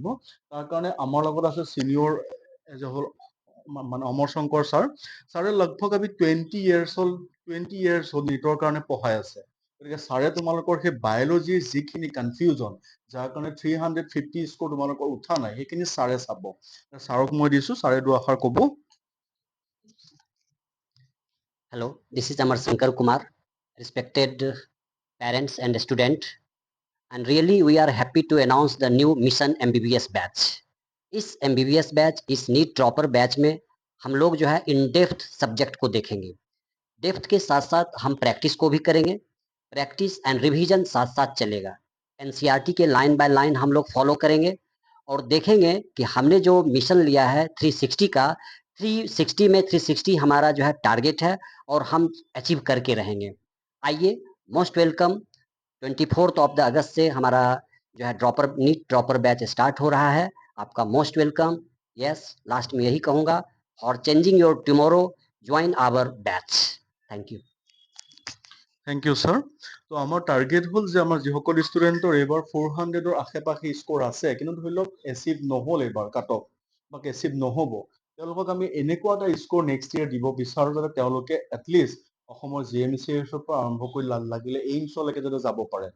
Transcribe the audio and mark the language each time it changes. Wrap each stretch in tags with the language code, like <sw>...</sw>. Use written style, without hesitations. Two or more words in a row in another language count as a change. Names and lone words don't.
<as>তাৰ কাৰণে আমাৰ লগত আছে ছিনিয়ৰ এজ এ হ'ল মানে অমৰ শংকৰ ছাৰ। ছাৰে লগভগ আমি 20 years হ'ল নিটৰ কাৰণে পঢ়াই আছে। গতিকে ছাৰে তোমালোকৰ সেই বায়'লজিৰ যিখিনি কনফিউজন, যাৰ কাৰণে 350 স্ক'ৰ তোমালোকৰ উঠা নাই, সেইখিনি ছাৰে চাব। ছাৰক মই দিছোঁ, ছাৰে দুআষাৰ ক'ব।</as> <en>Hello, this is Amar Shankar Kumar, respected parents and student, and really we are happy to announce the new Mission MBBS batch.</en> <hi>इस MBBS बैच, इस</hi> <en>NEET dropper batch</en> <hi>में हम लोग जो है</hi> <en>in depth</en> <hi>सब्जेक्ट को देखेंगे। डेप्थ के साथ साथ हम प्रैक्टिस को भी करेंगे,</hi> <en>practice and revision</en> <hi>साथ साथ चलेगा। एनसीईआरटी के</hi> <en>line by line</en> <hi>हम लोग फॉलो करेंगे और देखेंगे कि हमने जो मिशन लिया है 360 का, 360 में 360 हमारा जो है टारगेट है और हम अचीव करके रहेंगे। आइए,</hi> <en>most welcome. 24 of the August</en> <hi>से हमारा जो है</hi> <en>NEET dropper batch</en> <hi>स्टार्ट हो रहा है। आपका</hi> <en>most welcome.</en> <hi>यस, लास्ट में यही कहूँगा,</hi> <en>for changing your tomorrow join our batch. thank you. thank you sir.</en> <as>ত' আমাৰ টাৰ্গেট হ'ল যে আমাৰ যিসকল ষ্টুডেণ্টৰ এইবাৰ 400ৰ আশে-পাশে স্ক'ৰ আছে, কিন্তু ধৰি লওক এচিভ নহ'ল এইবাৰ</as> <en>cut off</en> <as>বা এচিভ নহ'ব, তেওঁলোকক আমি এনেকুৱা এটা স্ক'ৰ</as> <en>next year</en> <as>দিব বিচাৰোঁ, যাতে তেওঁলোকে এটলিষ্ট অসমৰ GMCHৰ পৰা আৰম্ভ কৰি লাগিলে এইমছলৈকে যাতে যাব পাৰে।</as>